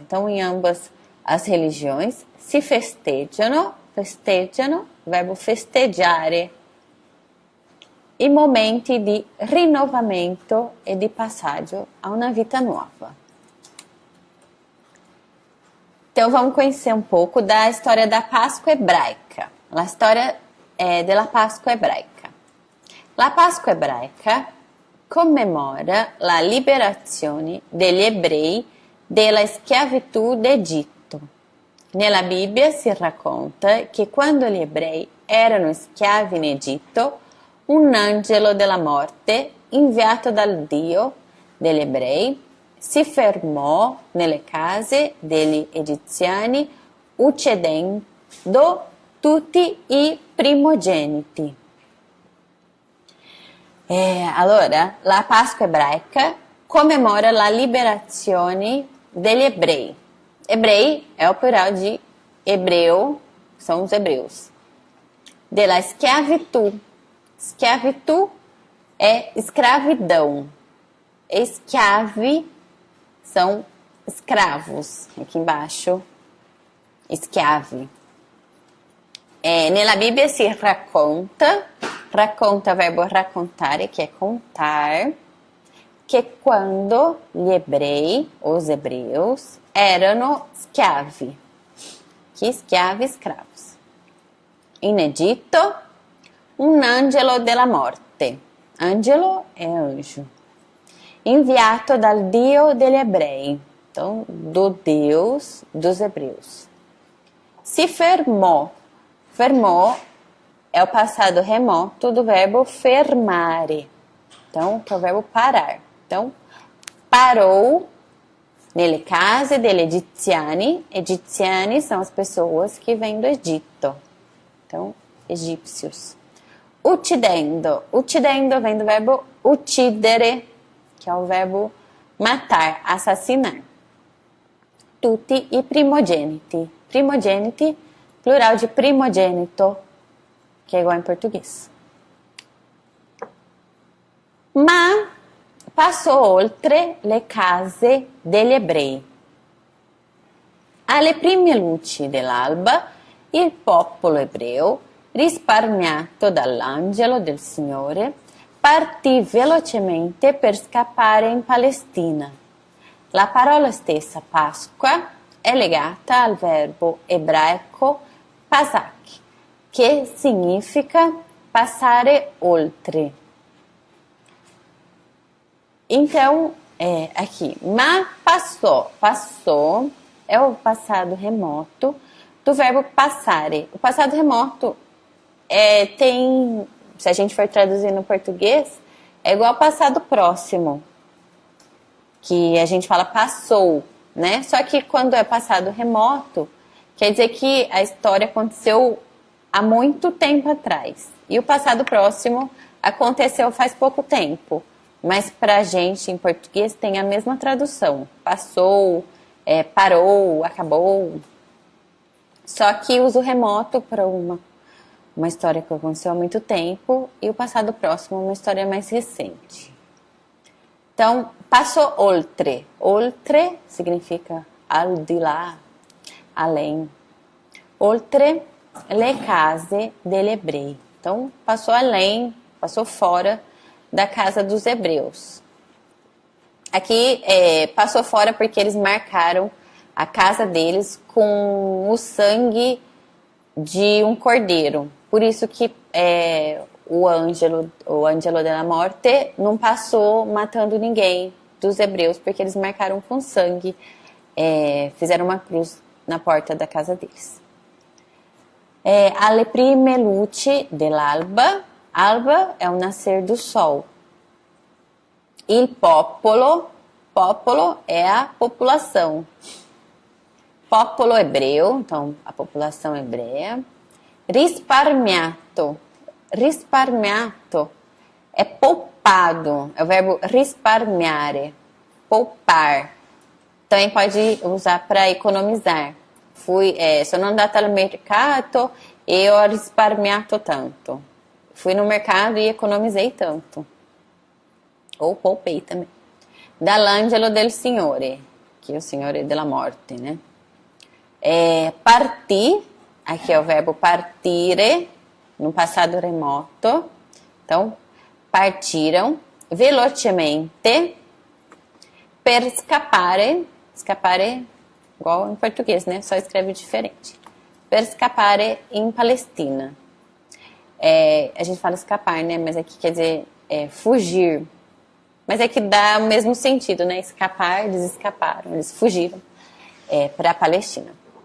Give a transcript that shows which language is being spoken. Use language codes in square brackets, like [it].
[pt] Então, em ambas as religiões [it] si festeggiano, verbo festeggiare, i momenti di rinnovamento e di passaggio a una vita nuova. [pt] Então vamos conhecer um pouco da história da Páscoa hebraica. [it] La storia della Pasqua ebraica. La Pasqua ebraica commemora la liberazione degli ebrei dalla schiavitù d'Egitto. Nella Bibbia si racconta che quando gli ebrei erano schiavi in Egitto, un angelo della morte, inviato dal Dio degli ebrei, si fermò nelle case degli egiziani uccidendo tutti i primogeniti. Allora, la Pasqua ebraica commemora la liberazione degli ebrei. [pt] Ebrei é o plural de hebreu, são os hebreus. Della esclavitud. Esclavitud é escravidão. Eschiavi são escravos. Aqui embaixo, [it] schiavi. Nella Bibbia si racconta verbo raccontare, [pt] que é contar, que [it] quando gli ebrei, [pt] os hebreus, [it] erano schiavi. [pt] Que schiavi, escravos. [it] In Egitto, un angelo della morte. Angelo [pt] é anjo. [it] Enviato dal Dio degli ebrei. [pt] Então, do Deus dos hebreus. [it] Si fermò. [pt] Fermò é o passado remoto do verbo fermare. Então, que é o verbo parar. Então, parou [it] nelle case degli egiziani. [pt] Egiziani são as pessoas que vêm do Egito. Então, egípcios. Uccidendo. Uccidendo vem do verbo uccidere, que é o verbo matar, assassinar. [it] Tutti i primogeniti. [pt] Primogeniti, plural de primogênito, que é igual em português. [it] Ma passò oltre le case degli ebrei. Alle prime luci dell'alba, il popolo ebreo, risparmiato dall'angelo del Signore, partì velocemente per scappare in Palestina. La parola stessa Pasqua è legata al verbo ebraico pasak, che significa passare oltre. [pt] Então, aqui, ma passou é o passado remoto do verbo passare. O passado remoto tem, se a gente for traduzir no português, é igual ao passado próximo, que a gente fala passou, né? Só que quando é passado remoto, quer dizer que a história aconteceu há muito tempo atrás. E o passado próximo aconteceu faz pouco tempo. Mas pra gente, em português, tem a mesma tradução. Passou, parou, acabou. Só que usa o remoto para uma história que aconteceu há muito tempo. E o passado próximo, uma história mais recente. Então, passou oltre. [it] Oltre significa al di là, além. Oltre le case degli ebrei. [pt] Então, passou além, passou fora da casa dos hebreus. Aqui, passou fora porque eles marcaram a casa deles com o sangue de um cordeiro. Por isso que o Angelo della Morte não passou matando ninguém dos hebreus, porque eles marcaram com sangue, fizeram uma cruz na porta da casa deles. [it] Alle prime luci dell'alba. [pt] Alba é o nascer do sol. [it] Il popolo. [pt] Popolo é a população. Popolo hebreu, então a população hebreia. Risparmiato. Risparmiato é poupado. É o verbo risparmiare. Poupar. Também pode usar para economizar. [it] Sono andata al mercato e ho risparmiato tanto. [pt] Fui no mercado e economizei tanto. Ou poupei também. [it] Dall'angelo del Signore, [pt] que é o [it] Signore della morte, né? [pt] Partir, aqui é o verbo partire, no passado remoto. Então, partiram velocemente per scappare. Scappare, igual em português, né? Só escreve diferente. Per scappare in Palestina. A gente fala escapar, né? Mas aqui quer dizer fugir. Mas é que dá o mesmo sentido, né? Escapar, eles escaparam, eles fugiram para a Palestina.